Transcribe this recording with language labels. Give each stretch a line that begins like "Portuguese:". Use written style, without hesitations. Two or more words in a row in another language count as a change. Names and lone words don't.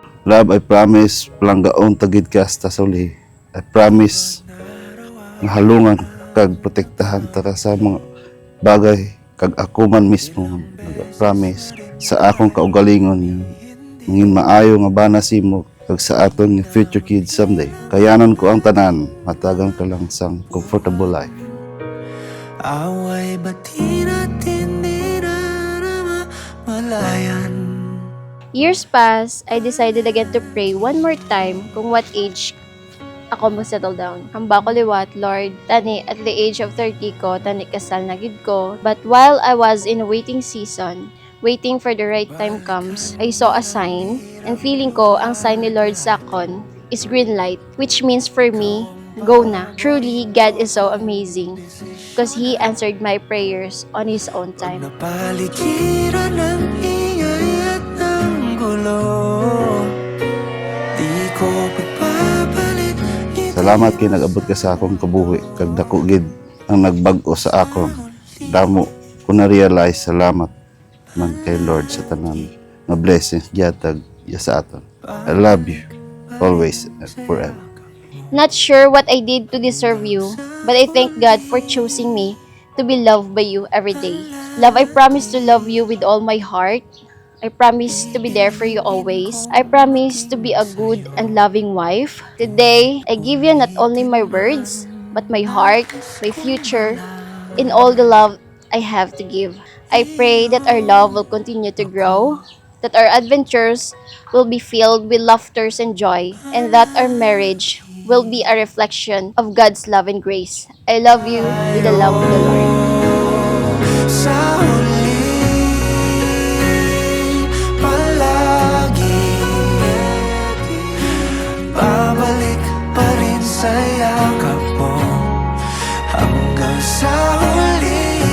English: Love, I promise,
Hiligaynon: palanggaon tagid ka hasta sa uli.
English: I promise,
Hiligaynon: nga halungan kag protektahan ta ka sa mga bagay kag ako man mismo nag-promise sa akong kaugalingon ngin maayo nga bana simo kag sa aton nga
English: future kids someday.
Hiligaynon: Kayanan ko ang tanan, matagan ka lang sang
English: comfortable life.
Hiligaynon: Away bati natin di na malayan.
English: Years pass, I decided again to pray one more time kung what age ako mag-settle down.
Hiligaynon: Hamba ko liwat, Lord, tani
English: at the age of 30
Hiligaynon: ko, tani kasal na gid ko.
English: But while I was in a waiting season, waiting for the right time comes, I saw a sign, and feeling
Hiligaynon: ko ang sign ni Lord sa akon
English: is green light, which means for me, go na. Truly, God is so amazing because He answered my prayers on His own time.
Filipino: Napaligiran ng ingay at ng gulo, di ko pagpapalit.
Hiligaynon: Salamat kay nag-abot ka sa akong kabuhi kag dako gid ang nagbag-o sa akon. Damo ko na realize salamat man kay Lord sa tanan nga blessings gihatag iya sa aton.
English: I love you always and forever. Not sure what I did to deserve you, but I thank God for choosing me to be loved by you every day. Love, I promise to love you with all my heart. I promise to be there for you always. I promise to be a good and loving wife. Today, I give you not only my words, but my heart, my future, and all the love I have to give. I pray that our love will continue to grow, that our adventures will be filled with laughters and joy, and that our marriage will be a reflection of God's love and grace. I love you with the love of the Lord.
Filipino: Sa huli, palagi babalik pa rin sa yakap mo hanggang sa huli.